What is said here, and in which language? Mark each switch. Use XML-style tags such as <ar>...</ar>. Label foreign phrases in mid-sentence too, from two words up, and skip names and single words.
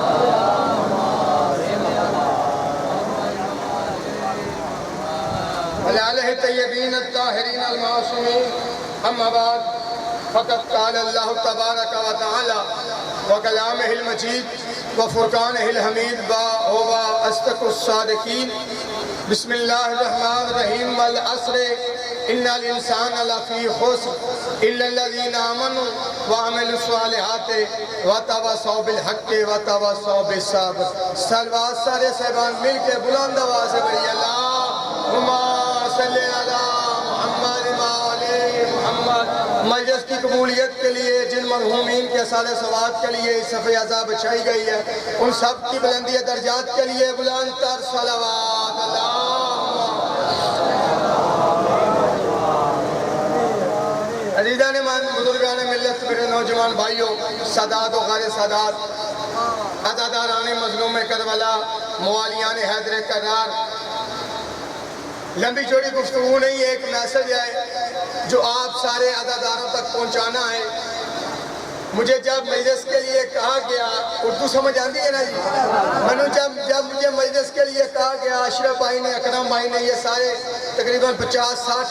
<ar>وعلى آله الطيبين الطاهرين المعصومين أما بعد فقد قال الله تبارك وتعالى وكلامه المجيد وفرقانه الحميد وهو أصدق الصادقين بسم الله الرحمن الرحيم والعصر إن الإنسان لفي خسر إلا الذين آمنوا وعملوا الصالحات وتواصوا بالحق وتواصوا بالصبر</ar> <ur>صلوات سارے صاحبان مل کے بلند آواز سے پڑھیے</ur> <ar>اللہم صلی علی محمد وعلی محمد</ar> <ur>مجلس کی قبولیت کے لیے جن مرحومین کے سال ثواب کے لیے اس صفحہ عذاب بچائی گئی ہے ان سب کی بلندی درجات کے لیے بلند تر صلوات</ur> <fa>عزیزان من بزرگان ملت</fa> <ur>میرے نوجوان بھائیوں سادات و غیر سادات عزاداران مظلوم کربلا موالیان حیدر کرار لمبی چوڑی گفتگو نہیں ایک میسج ہے جو آپ سارے عزاداروں تک پہنچانا ہے مجھے جب مجلس کے لیے کہا گیا اردو</ur> <pa>سمجھ آندی ہے نا جی</pa> <ur>جب مجھے مجلس کے لیے کہا گیا اشرف بھائی نے اکرم بھائی نے یہ سارے تقریباً 50-60</ur>